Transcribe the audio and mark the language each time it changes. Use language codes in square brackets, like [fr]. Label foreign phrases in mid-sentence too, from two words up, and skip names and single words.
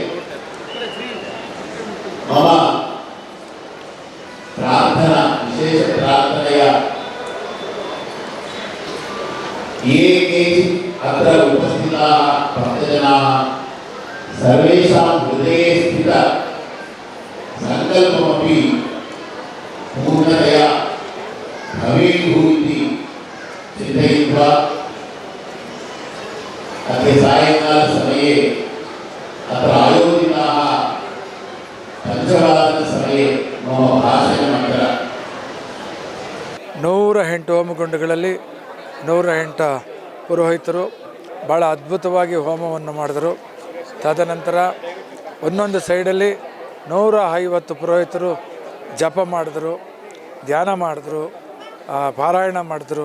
[sa] मम प्रार्थना विशेषप्रार्थनया ये केचित् अत्र उपस्थिताः भक्तजनाः सर्वेषां हृदये स्थित सङ्कल्पमपि पूर्णतया भवेयुः इति चिन्तयित्वा अद्य सायङ्कालसमये अत्र आयोजिताः पञ्चवादनसमये मम भाषणमत्र [kn] 108 ಹೋಮಗುಂಡಗಳಲ್ಲಿ 108 ಪುರೋಹಿತರು ಭಾಳ ಅದ್ಭುತವಾಗಿ ಹೋಮವನ್ನು ಮಾಡಿದರು. ತದನಂತರ ಒಂದೊಂದು ಸೈಡಲ್ಲಿ 150 ಪುರೋಹಿತರು ಜಪ ಮಾಡಿದ್ರು, ಧ್ಯಾನ ಮಾಡಿದ್ರು, ಪಾರಾಯಣ ಮಾಡಿದ್ರು.